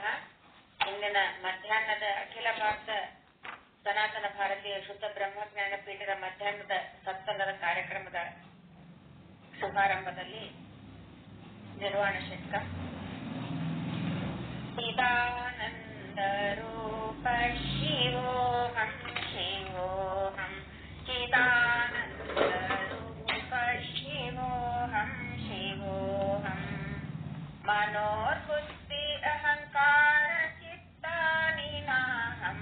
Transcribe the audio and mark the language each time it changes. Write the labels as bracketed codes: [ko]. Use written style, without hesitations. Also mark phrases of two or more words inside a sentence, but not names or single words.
[kn] ಇಂದಿನ ಮಧ್ಯಾಹ್ನದ ಅಖಿಲ ಭಾರತ ಸನಾತನ ಭಾರತೀಯ ಶುದ್ಧ ಬ್ರಹ್ಮಜ್ಞಾನ ಪೀಠದ ಮಧ್ಯಾಹ್ನದ ಸತ್ಸಂಗದ ಕಾರ್ಯಕ್ರಮದ ಶುಭಾರಂಭದಲ್ಲಿ ನಿರ್ವಾಣ ಷಟ್ಕ. [sa] ಚಿದಾನಂದ ರೂಪ ಶಿವೋಹಂ ಶಿವೋಹಂ ಚಿದಾನಂದ ರೂಪ ಶಿವೋಹಂ ಶಿವೋಹಂ मनोर्बुद्धि अहंकार चित्तानि नाहं